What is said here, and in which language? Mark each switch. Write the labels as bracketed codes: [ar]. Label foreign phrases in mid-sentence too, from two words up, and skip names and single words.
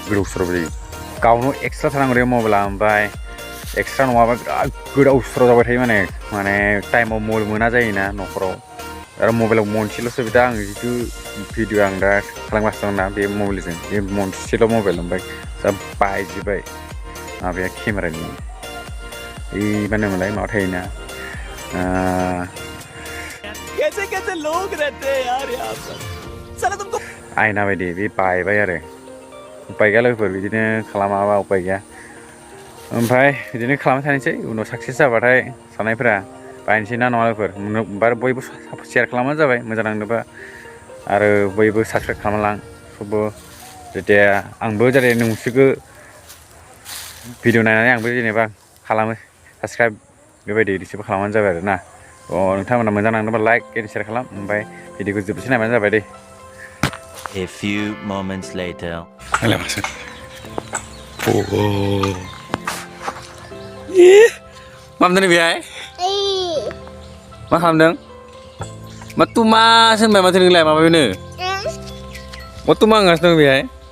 [brx] गोदाव सोराव जायो गावनो एक्सट्रा थानांगौ दे मबाइला ओमफ्राय एक्सट्रा नङाबा बिराद गोदाव सोराव जाबाय थायो माने टाइमाव मबाइल मोना जायोना न'खराव आरो मबाइलाव मोनसेल'सो दा आं जिथु भिडिअ आं दा खालामगासिनो दं ना बे मबाइलजों बे मोनसेल' मबाइल ओमफ्राय दा बायजोब्बाय माबाया केमेरानि मा होनोमोनलाय माबा थायोना [hi] कैसे लोग रहते हैं यार यहाँ पर साला तुमको [brx] आयना बायदि बे बायबाय आरो उपाय गैया लोगोफोर बिदिनो खालामाबा उपाय गैया ओमफ्राय बिदिनो खालामबाय थानोसै उनाव साक्सेस जाबाथाय साननायफोरा बायनोसै ना नङा लोगोफोर बयबो शेयार खालामबानो जाबाय मोजां नांदोंबा आरो बयबो साबसक्राइब खालामलां सबबो जेथिया आंबो जाहाथे नोंसोरखौ भिडिअ नायनानै आंबो जेनेबा खालामो साबसक्राइब बेबायदि रिसिभ खालामबानो जाबाय आरो ना नोंथांमोना मोजां नांदोंबा [en] like and share [brx] खालाम ओमफ्राय भिडिअखौ जोबजासिम नायबानो जाबाय दे [en] A few moments later. [brx] मा खालामदों बेहाय मा खालामदों मा तुमासो होनबाय माथो नोंलाय माबायावनो मा तुमा होनगासिनो दं बेहाय